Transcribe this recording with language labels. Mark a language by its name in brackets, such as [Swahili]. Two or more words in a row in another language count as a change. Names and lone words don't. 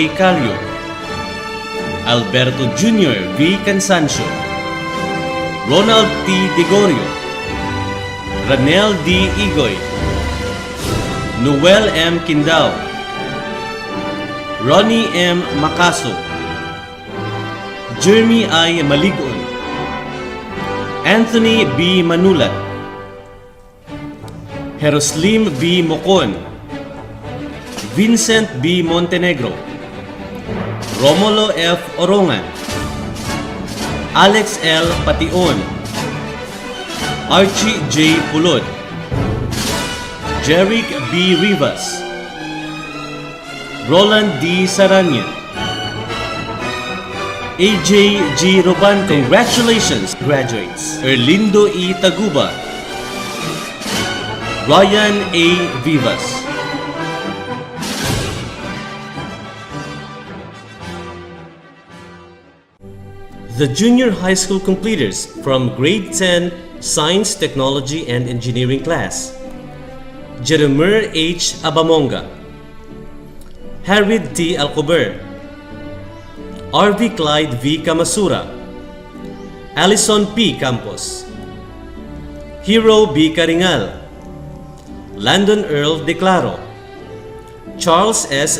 [English] Calio, Alberto Jr. V. Cansancio, Ronald T. Degorio, Ranel D. Igoy, Noel M. Kindao, Ronnie M. Macaso, Jeremy I. Maligon, Anthony B. Manulat, Jeroslim B. Mocon, Vincent B. Montenegro, Romulo F. Orongan, Alex L. Pation, Archie J. Pulod, Jeric B. Rivas, Roland D. Saranya, AJ G. Robante. Congratulations, graduates. Erlindo E. Taguba, Ryan A. Vivas. The junior high school completers from grade 10 Science, Technology, and Engineering class: Jeremiah H. Abamonga, Harid T. Alcober, R.V. Clyde V. Kamasura, Alison P. Campos, Hero B. Caringal, Landon Earl Declaro, Charles S.